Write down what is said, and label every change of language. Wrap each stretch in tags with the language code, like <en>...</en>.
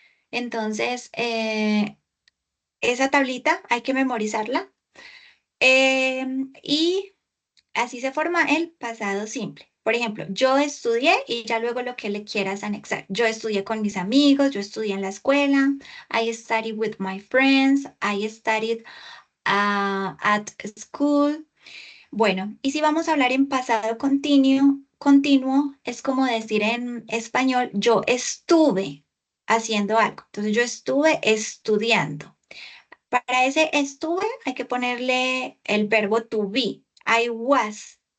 <es>Entonces, esa tablita hay que memorizarla. Y así se forma el pasado simple. Por ejemplo, yo estudié y ya luego lo que le quieras anexar. Yo estudié con mis amigos, yo estudié en la escuela.</es> <en>I studied with my friends. I studied at school.</en> <es>Bueno, y si vamos a hablar en pasado continuo, es como decir en español, yo estuve haciendo algo. Entonces, yo estuve estudiando. Para ese estuve hay que ponerle el verbo to be.</es> <en>I was.</en>